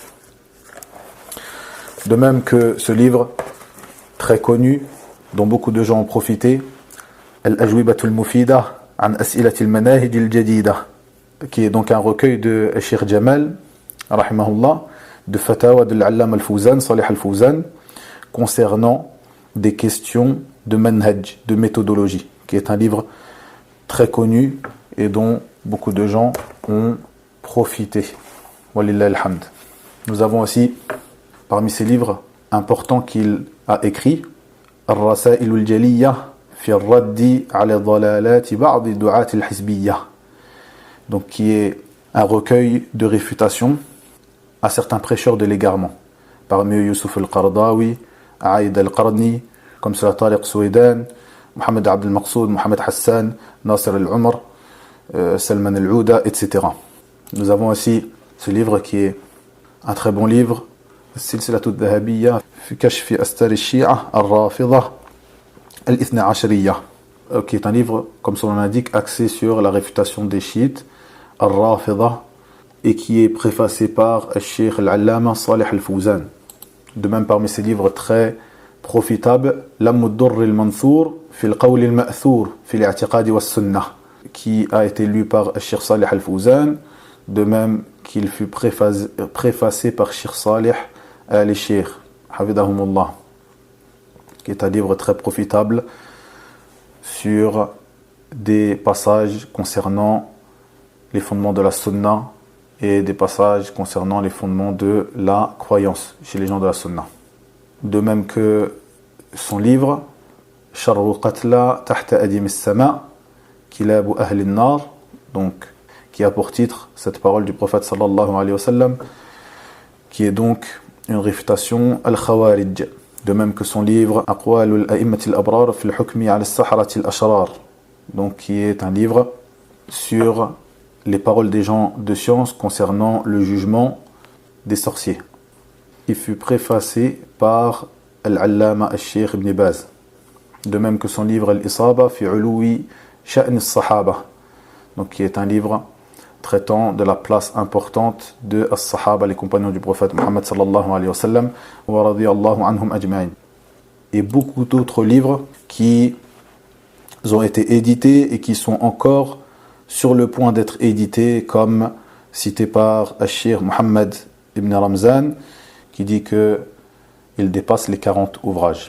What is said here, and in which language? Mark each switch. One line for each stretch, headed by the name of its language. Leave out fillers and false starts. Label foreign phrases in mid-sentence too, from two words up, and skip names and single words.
French: De même que ce livre, très connu, dont beaucoup de gens ont profité, Al-Ajwibatul Mufida an As'ilatil Manahij al-Jadida, qui est donc un recueil de Cheikh Jamal, rahimahullah, de Fatawa de l'Allama al-Fawzan, Salih al-Fawzan, concernant des questions de manhaj, de méthodologie, qui est un livre très connu et dont beaucoup de gens ont profité.
Arabic: ولله الحمد.
French: Nous avons aussi, parmi ces livres importants qu'il a écrits, Al-Rasail al-Jaliyya fi al-Raddi ala dalalati ba'd du'at al-Hizbiyya, donc qui est un recueil de réfutation à certains prêcheurs de l'égarement, parmi eux Youssouf al-Qaradawi, Aïd al-Qarni, comme cela Tariq Souidan, Mohamed Abdel Maqsoud, Mohamed Hassan, Nasser al-Umar, Salman al-Ouda, etc. Nous avons aussi ce livre qui est un très bon livre, Silsilatu al-Dhahabiyya fi Kashfi Astar al-Shi'a al-Rafida al-Ithna Ashriyya, qui est un livre, comme son nom l'indique, axé sur la réfutation des chiites al-Rafida, et qui est préfacé par Cheikh al-Allama Salih al-Fawzan. De même, parmi ces livres très profitables, Lam ad-Durr al-Manthur fi al-Qawl al-Ma'thur fi al-I'tiqad wa al-Sunnah, qui a été lu par Cheikh Salih al-Fawzan, de même qu'il fut préfacé par Cheikh Salih al-Cheikh, Hafidahumullah, qui est un livre très profitable sur des passages concernant les fondements de la Sunna et des passages concernant les fondements de la croyance chez les gens de la Sunna. De même que son livre Sharru Qatla Tahta Adim as-Sama Kilabu Ahli an-Nar, donc qui a pour titre cette parole du prophète
Arabic: صلى الله عليه وسلم,
French: qui est donc une réfutation al-Khawarij. De même que son livre Aqwal al-A'immat al-Abrar fi al-Hukmi ala al-Sahara al-Ashrar, donc qui est un livre sur les paroles des gens de science concernant le jugement des sorciers. Il fut préfacé par Al-Allama al-Sheikh Ibn Baz. De même que son livre Al-Isaba fi Uluwi Sha'n al-Sahaba, donc qui est un livre traitant de la place importante de as-Sahaba, les compagnons du prophète Muhammad
Arabic: صلى الله عليه وسلم ورضي الله عنهم أجمعين.
French: Et beaucoup d'autres livres qui ont été édités et qui sont encore sur le point d'être édités, comme cité par Al-Sheikh Muhammad ibn Ramzan, qui dit qu'il dépasse les 40 ouvrages.